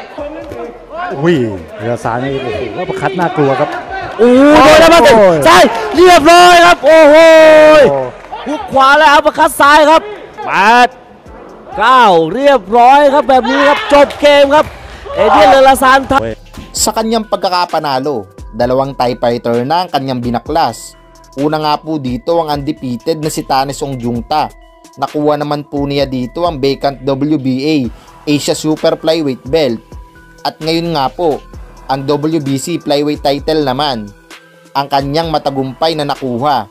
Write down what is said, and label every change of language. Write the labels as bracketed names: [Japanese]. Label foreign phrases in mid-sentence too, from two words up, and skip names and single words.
[Thai] อุ้ยเรือซานี่โอ้โหว่าประคัดน่ากลัวครับ โอ้โดนแล้วมาสึกใช่เรียบร้อยครับโอ้โหฮุกขวาแล้วประคัดซ้ายครับ8 9เรียบร้อยครับแบบนี้ครับจบเกมครับเอเดียน เลอลาซาน [Filipino] sa kanyang pagkakapanalo, 2 [English] tie fighter [Filipino] na ang kanyang binaklas. Una nga po dito ang undefeated na si Tane Songjungta. Nakuha naman po niya dito ang [English] vacant WBA Asia Super Flyweight belt. [Filipino] At ngayon nga po, ang [English] WBC Flyweight title [Filipino] naman, ang kanyang matagumpay na nakuha.